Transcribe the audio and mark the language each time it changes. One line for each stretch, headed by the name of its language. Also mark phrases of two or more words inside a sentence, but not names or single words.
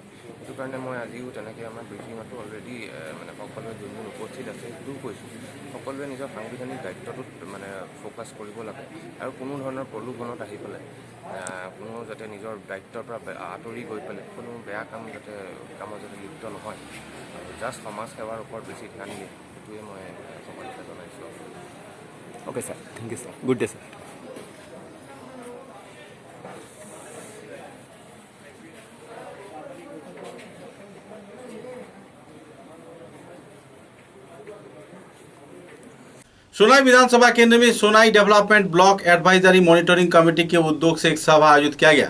Assamese: সেইটো কাৰণে মই আজিও তেনেকৈ আমাৰ ব্ৰিফিঙতো অলৰেডি মানে সকলোৱে যোনবোৰ উপস্থিত আছে সেইটোও কৈছোঁ, সকলোৱে নিজৰ সাংবিধানিক দায়িত্বটোত মানে ফ'কাছ কৰিব লাগে আৰু কোনো ধৰণৰ প্ৰলোভনত আহি পেলাই কোনো যাতে নিজৰ দায়িত্বৰ পৰা আঁতৰি গৈ পেলাই কোনো বেয়া কামত যাতে লিপ্ত নহয় আৰু জাষ্ট সমাজ সেৱাৰ ওপৰত বেছি ধ্যান দিয়ে, সেইটোৱে মই সকলোকে জনাইছোঁ।
English: Okay sir, thank you sir, good day sir.
Hindi: सोनाई विधानसभा केंद्र में सोनाई डेवलपमेंट ब्लॉक एडवाइजरी मॉनिटरिंग कमेटी के उद्योग से एक सभा आयोजित किया गया।